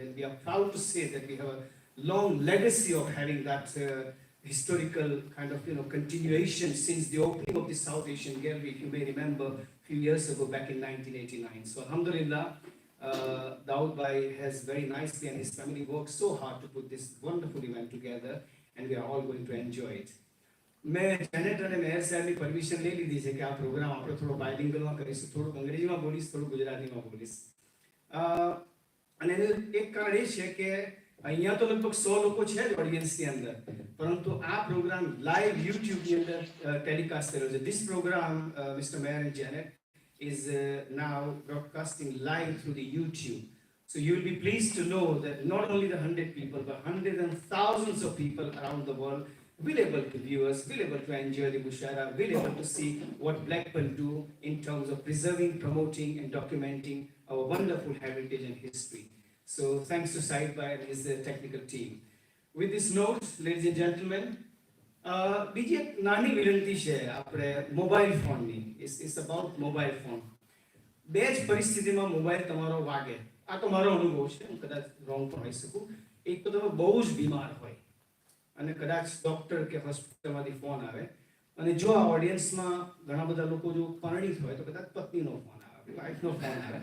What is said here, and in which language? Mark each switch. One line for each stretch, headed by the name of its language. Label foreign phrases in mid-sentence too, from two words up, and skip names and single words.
English: And we are proud to say that we have a long legacy of having that historical kind of continuation since the opening of the South Asian Gallery. If you may remember, few years ago, back in 1989. So Alhamdulillah, Daud Bhai has very nicely and his family worked so hard to put this wonderful event together, and we are all going to enjoy it.
Gujarati: मैं जेनेट અને મેયર સાહેબની પરમિશન લઈ લીધી છે કે આ પ્રોગ્રામ આપણે થોડો બાયલિંગ્વલમાં કરીશું, થોડુંક અંગ્રેજીમાં બોલીશ, થોડુંક ગુજરાતીમાં બોલીશ. અને એનું એક કારણ એ છે કે અહીંયા તો લગભગ 100 લોકો છે જ ઓડિયન્સની અંદર, પરંતુ આ પ્રોગ્રામ લાઈવ યુટ્યુબની અંદર ટેલિકાસ્ટ કર્યો છે.
English: This program, Mr. Mayor and Janet, is now broadcasting live through the YouTube. So you will be pleased to know that not only the 100 people, but hundreds and thousands of people around the world will able to view us, will able to enjoy the Mushaira, will able to see what Blackburn do in terms of preserving, promoting and documenting our wonderful heritage and history. So thanks to Sahid Bhai and his technical team. With this note, ladies and gentlemen,
Gujarati: બીજી એક નાની વિનંતી છે આપણે મોબાઈલ ફોનની.
English: It's about mobile phone.
Gujarati: બે જ પરિસ્થિતિમાં મોબાઈલ તમારો વાગે. આ તો મારો અનુભવ છે, હું કદાચ રોંગ પણ હોઈ શકું. એક તો તમે બહુ જ બીમાર હોય અને કદાચ ડોક્ટર કે હોસ્પિટલમાંથી ફોન આવે, અને જો આ ઓડિયન્સમાં ઘણા બધા લોકો જો પરિણીત હોય તો કદાચ પત્નીનો ફોન આવે, વાઈફનો ફોન આવે.